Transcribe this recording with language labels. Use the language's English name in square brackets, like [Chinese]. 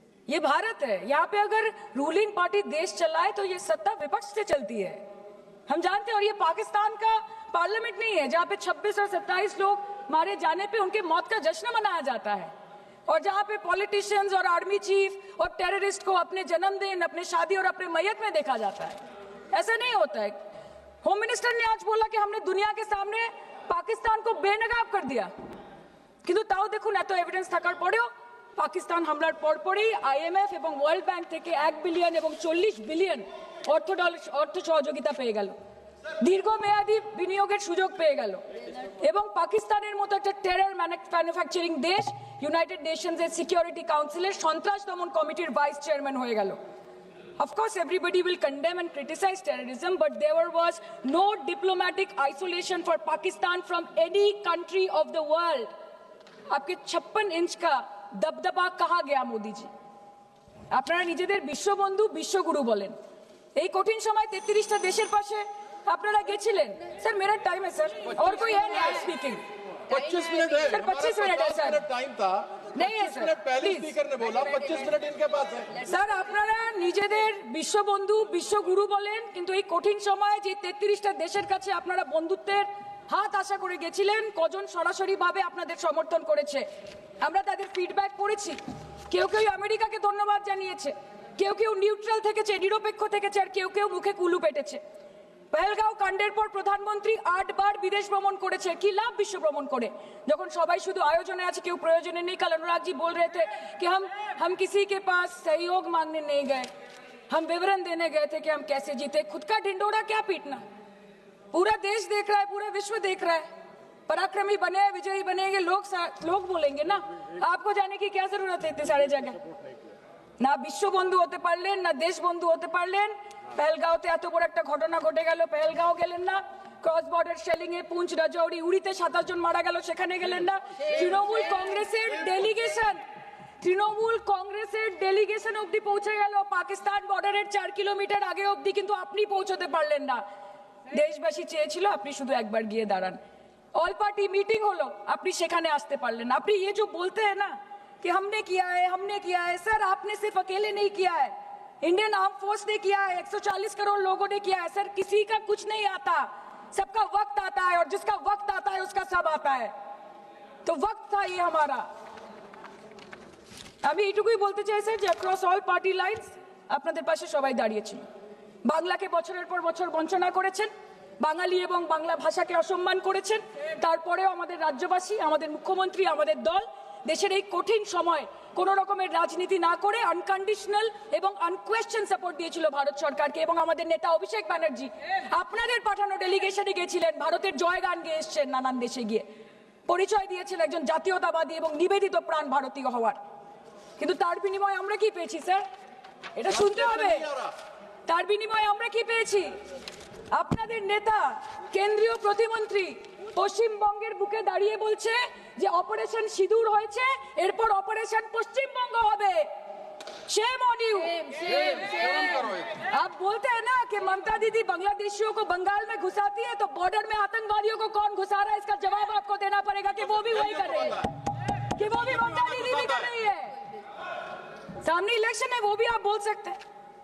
[Hindi] ये भारत है, यहाँ पे अगर रूलिंग पार्टी देश चलाए तो ये सत्ता विपक्ष से चलती है, हम जानते हैं। और ये पाकिस्तान का पार्लियामेंट नहीं है जहाँ पे 26 और 27 लोग मारे जाने पे उनके मौत का जश्न मनाया जाता है, और जहाँ पे पॉलिटिशियंस और आर्मी चीफ और टेररिस्ट को अपने जन्मदिन, अपने शादी और अपने मैयत में देखा जाता है। ऐसा नहीं होता है। होम मिनिस्टर ने आज बोला कि हमने दुनिया के सामने पाकिस्तान को बेनकाब कर दिया, [Bangla] কিন্তু তাও দেখুন এত এভিডেন্স থাকার পরেও পাকিস্তান হামলার পরপরই আইএমএফ এবং ওয়ার্ল্ড ব্যাংক থেকে 1 বিলিয়ন এবং 40 বিলিয়ন অর্থ সহযোগিতা পেয়ে গেল, দীর্ঘমেয়াদী বিনিয়োগের সুযোগ পেয়ে গেল, এবং পাকিস্তানের মতো একটা টেরর ম্যানুফ্যাকচারিং দেশ ইউনাইটেড নেশনস এর সিকিউরিটি কাউন্সিলের সন্ত্রাস দমন কমিটির ভাইস চেয়ারম্যান হয়ে গেল। [English] Of course, everybody will condemn and criticize terrorism, but there was no diplomatic isolation for Pakistan from any country of the world. [Hindi] आपके 56 इंच का दबदबा कहाँ गया मोदी जी? [Bangla] আপনারা নিজেদের বিশ্ববন্ধু বিশ্বগুরু বলেন, এই কঠিন সময় 33টা দেশের পাশে আপনারা গেছিলেন। [Hindi] স্যার मेरा टाइम है सर, और कोई है नहीं स्पीकिंग। 25 मिनट है सर 25 मिनट है सर, टाइम था नहीं है 25 सर, मिनट पहले प्लीज। स्पीकर ने बोला 25 मिनट इनके पास है। [Bangla] স্যার আপনারা নিজেদের বিশ্ববন্ধু বিশ্বগুরু বলেন, কিন্তু এই কঠিন সময়ে যে 33টা দেশের কাছে আপনারা বন্ধুত্বের হাত আশা করে গেছিলেন, কজন সরাসরি ভাবে আপনাদের সমর্থন করেছে আমরা তাদের ফিডব্যাক পড়েছি। কেউ কেউ আমেরিকাকে ধন্যবাদ জানিয়েছে, কেউ কেউ নিউট্রাল থেকেছে, নিরপেক্ষ থেকেছে, আর কেউ কেউ মুখে কুলু পেটেছে। পহেলগাঁও কাণ্ডের পর প্রধানমন্ত্রী 8 বার বিদেশ ভ্রমণ করেছে, কি লাভ বিশ্ব ভ্রমণ করে যখন সবাই শুধু আয়োজনে আছে, কেউ প্রয়োজনে নেই। [Hindi] कल अनुराग जी बोल रहे थे कि हम किसी के पास सहयोग मांगने नहीं गए, हम विवरण देने गए थे कि हम कैसे जीते। खुद का ढिंडोरा क्या पीटना, पूरा देश देख रहा है, पूरा विश्व देख रहा है। पराक्रमी बने, विजयी बनेंगे लोग बोलेंगे ना, आपको जाने की क्या जरूरत है इतने सारे जगह। [Bangla] না বিশ্ববন্ধু হতে পারলেন, না দেশবন্ধু হতে পারলেন। পেহেলগাঁওতে এত বড় একটা ঘটনা ঘটে গেল, পেহেলগাঁও গেলেন না। ক্রস বর্ডার শেলিং এ পুঞ্চ, রাজৌরি, উড়িতে 27 জন মারা গেল, সেখানে গেলেন না। তৃণমূল কংগ্রেসের ডেলিগেশন অবধি পৌঁছে গেল পাকিস্তান বর্ডারের 4 কিলোমিটার আগে অবধি, কিন্তু আপনি পৌঁছতে পারলেন না। দেশবাসী চেয়েছিল আপনি শুধু একবার গিয়ে দাঁড়ান। অল পার্টি মিটিং হলো, আপনি সেখানে আসতে পারলেন না। আপনি [Hindi] ये जो बोलते हैं ना कि हमने किया है, सर आपने सिर्फ अकेले नहीं किया है, इंडियन आर्म फोर्स ने किया है, 140 करोड़ लोगों ने किया है। सर किसी का कुछ नहीं आता, सबका वक्त आता है, और जिसका वक्त आता है उसका सब आता है। तो वक्त था ये हमारा। [Bangla] আমি এটুকুই বলতে চাই স্যার যে অ্যাক্রস অল পার্টি লাইনস আপনাদের পাশে সবাই দাঁড়িয়েছিল। বাংলাকে বছরের পর বছর বঞ্চনা করেছেন, বাঙালি এবং বাংলা ভাষাকে অসম্মান করেছেন, তারপরেও আমাদের রাজ্যবাসী, আমাদের মুখ্যমন্ত্রী, আমাদের দল দেশের এই কঠিন সময় কোন রকমের রাজনীতি না করে আনকন্ডিশনাল এবং আনকোয়েশ্চন সাপোর্ট দিয়েছিল ভারত সরকারকে। এবং আমাদের নেতা অভিষেক ব্যানার্জি আপনাদের পাঠানো ডেলিগেশনে গেছিলেন, ভারতের জয়গান গেয়ে এসছেন, নানান দেশে গিয়ে পরিচয় দিয়েছেন একজন জাতীয়তাবাদী এবং নিবেদিত প্রাণ ভারতীয় হওয়ার। কিন্তু তার বিনিময়ে আমরা কি পেয়েছি স্যার, এটা শুনতে হবে। তার বিনিময়ে আমরা কি পেয়েছি? আপনাদের নেতা কেন্দ্রীয় প্রতিমন্ত্রী পশ্চিমবঙ্গের বুকে দাঁড়িয়ে বলছে যে অপারেশন সিঁদুর হয়েছে, এরপর অপারেশন পশ্চিমবঙ্গ হবে। [Hindi] Shame on you. आप बोलते हैं ना कि ममता दीदी बांग्लादेशियों को बंगाल में घुसाती है, तो बॉर्डर में आतंकवादियों को कौन घुसा रहा है, इसका जवाब आपको देना पड़ेगा कि वो भी वही कर रहे हैं, कि वो भी ममता दीदी भी कर रही है। सामने इलेक्शन है, वो भी आप बोल सकते हैं।